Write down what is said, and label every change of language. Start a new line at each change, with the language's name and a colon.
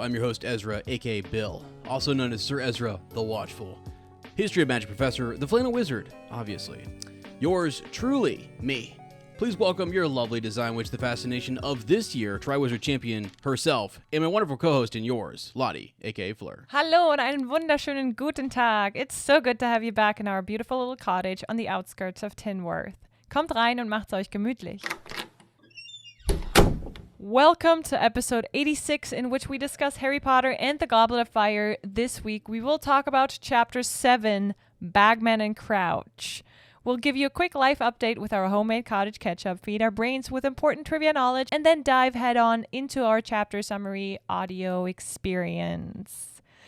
English: I'm your host Ezra, aka Bill, also known as Sir Ezra the Watchful. History of Magic Professor, the Flannel Wizard, obviously. Yours truly, me. Please welcome your lovely design witch, the fascination of this year, Triwizard Champion herself, and my wonderful co-host and yours, Lottie, aka Fleur.
German: Hallo und einen wunderschönen guten Tag.
English: It's so good to have you back in our beautiful little cottage on the outskirts of Tinworth.
German: Kommt rein und macht's euch gemütlich.
English: Welcome to episode 86, in which we discuss Harry Potter and the Goblet of Fire. This week, we will talk about Chapter 7, Bagman and Crouch. We'll give you a quick life update with our homemade cottage ketchup, feed our brains with important trivia knowledge, and then dive head-on into our chapter summary audio experience.